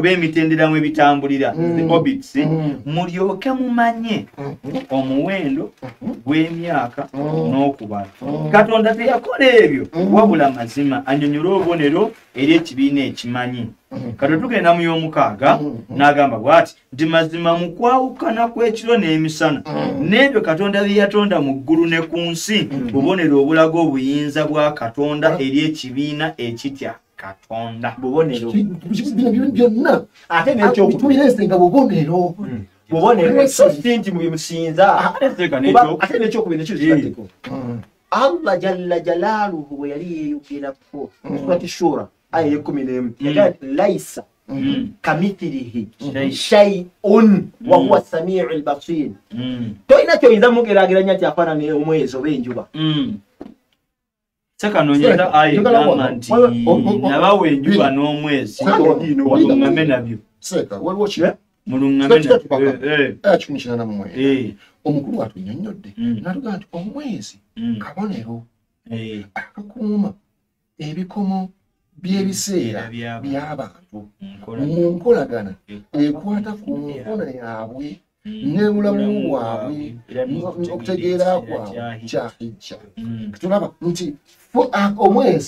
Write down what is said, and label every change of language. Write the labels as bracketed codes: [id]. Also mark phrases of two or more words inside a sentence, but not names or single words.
[lg] b'emitendera mwe bitambulira orbits mulyoke mumanye omuwendo gw'emyaka n'okubala Katonda teyakola ebyo wabula mazima annyonnyola obubonero eri ekibiina ekimanyi kati tugenda mu y'omukaaga n'agamba bw'ati nti mazima mu kwawukana kw'ekiro n'emisana n'ebyo Katonda bye yatonda mu ggulu ne ku nsi bubonero obulaga obuyinza bwa Katonda eri ekibiina ekitya Katonda bubonero byonna ate n'ekyokubiri nga bubonero so sinti mu bimusinza ate n'ekyokubiri nekyo kiratiko Allah [ar] جل جلاله [lg] bwe yali yeeyogerako surati Shura aya 11 yagati [ar] ليس كمثله شيء وهو السميع البصير [lg] toina kyoyinza mugeraageranya nti afaanana omwezi oba enjuba sekanonyeza aya gamba nti nabawa enjuba n'omwezi mulungame nabyo mulungame nabyo omukulu atunnyonnyodde n'atugaa nti omwezi kabonero akakuuma ebikomo by'ebiseera by'abantu mu nkolagana ekwata ku nkola yaabwe n'obulamu bwabwe okutegeera kwabwe kyahijja tulaba nti omwezi